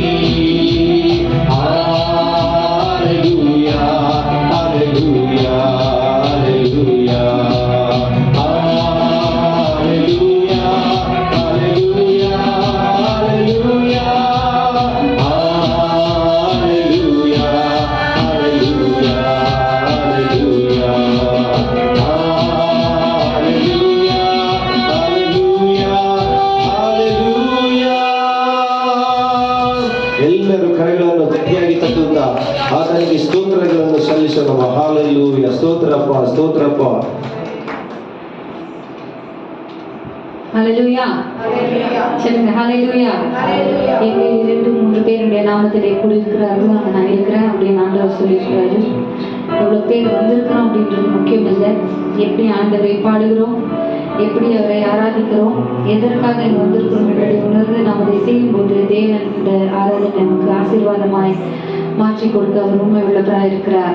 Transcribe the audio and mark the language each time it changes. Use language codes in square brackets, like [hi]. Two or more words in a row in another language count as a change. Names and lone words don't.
[kn] ಹಲ್ಲೆಲೂಯ ಹಲ್ಲೆಲೂಯ ಹಲ್ಲೆಲೂಯ ಹಲ್ಲೆಲೂಯ ಹಲ್ಲೆಲೂಯ ಹಲ್ಲೆಲೂಯ ಹಲ್ಲೆಲೂಯ ಹಲ್ಲೆಲೂಯ ಹಲ್ಲೆಲೂಯ ಹಲ್ಲೆಲೂಯ ಹಲ್ಲೆಲೂಯ. ಎಲ್ಲರೂ ಕರೆಗಳನ್ನು ಗಟ್ಟಿಯಾಗಿ ತಟ್ಟುತ್ತಾ ಆತನಿಗೆ ಸ್ತೋತ್ರಗಳನ್ನು ಸಲ್ಲಿಸೋಣ. ಹಾಲೆಲೂಯ. ಸ್ತೋತ್ರಪ್ಪ ಸ್ತೋತ್ರಪ್ಪ. [ta] ஹல்லேலூயா. சொல்லுங்க ஹல்லேலூயா. எங்க 2-3 பேருடைய நாமத்திலே கூடியிருக்கிறார்கள், அங்க நான் இருக்கிறேன் அப்படின்னு ஆண்டவர் சொல்லியிருக்கிறாரு. எவ்வளவு பேர் வந்திருக்கிறோம் அப்படின்றது முக்கியம் இல்லை. எப்படி ஆண்டவரை பாடுகிறோம், எப்படி அவரை ஆராதிக்கிறோம், எதற்காக இங்க வந்திருக்கிறோம் என்பதை உணர்ந்து நாம் அதை செய்யும் போது தேவன் இந்த ஆராதனை நமக்கு ஆசீர்வாதமாய் மாற்றி கொடுக்க அவர் உண்மை உள்ளவராக இருக்கிறார்.